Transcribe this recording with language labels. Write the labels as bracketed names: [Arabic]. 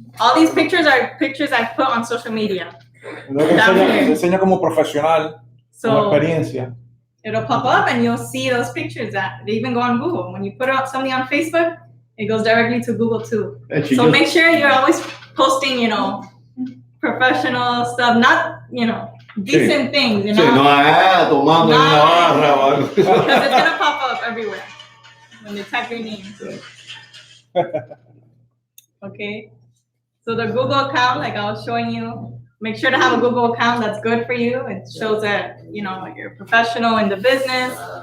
[English] All these pictures are pictures I put on social media. [Spanish] Entonces te enseña como profesional, con [English] So [Spanish] experiencia. [English] it'll pop up and you'll see those pictures that they even go on Google. When you put up something on Facebook, it goes directly to Google too. So make sure you're always posting, you know, professional stuff, not, you know, decent things, you know. [Spanish] Sí, no, tomando en la barra o algo. [English] Because it's gonna pop up everywhere when they type your name. Okay. So the Google account, like I was showing you, make sure to have a Google account that's good for you. It shows that, you know, you're a professional in the business.